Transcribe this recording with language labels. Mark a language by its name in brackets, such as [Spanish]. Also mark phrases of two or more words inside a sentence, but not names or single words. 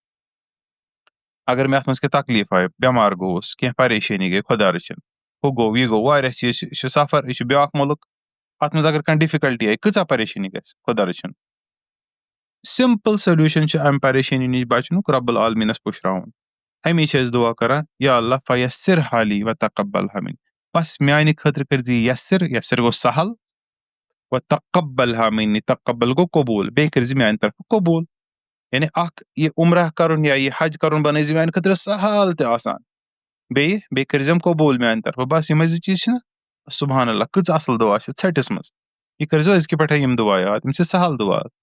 [Kashmiri] اگر مےٚ اتھ منٛز کینٛہہ تکلیٖف آیہِ بٮ۪مار گوٚوُس کینٛہہ پریشٲنی گٔے خۄدا رٔچھِنۍ ہُہ گوٚو یہِ گوٚو واریاہ چیٖز یہِ چھُ سفر یہِ چھُ بیاکھ مُلک اتھ منٛز اگر کانٛہہ ڈِفِکلٹی آیہِ کۭژاہ پریشٲنی گژھِ خۄدا رٔچھِنۍ [English] simple solution [Kashmiri] چھُ امہِ پریشٲنی نِش بچنُک رۄب العالمیٖنس پُشراوُن امی چھِ أسۍ دعا کران [Arabic] یا اللہ فیسرها لی وتقبلها منی [Kashmiri] بس میانہِ خٲطرٕ کٔرۍ زِ یہِ یسر گوٚو سہل [Arabic] وتقبلها مني [Kashmiri] تقبل گو قبول بیٚیہِ کٔرۍزِ میٛانہِ طرفہٕ قبوٗل یعنی اکھ یہِ عمرہ کرُن یا یہِ حج کرُن بنٲیزِ میٛانہِ خٲطرٕ سہل تہِ آسان بیٚیہِ کٔرۍزٮ۪م قبوٗل میٛانہِ طرفہٕ بس یِمے زٕ چیٖز چھِنہ [Arabic] سبحان اللہ [Kashmiri] کۭژاہ اصل دعا چھِ ژھٹِس منٛز یہِ کٔرۍزیو أزکہِ پٮ۪ٹھے یِم دعا یاد یِم چھِ سہل دعا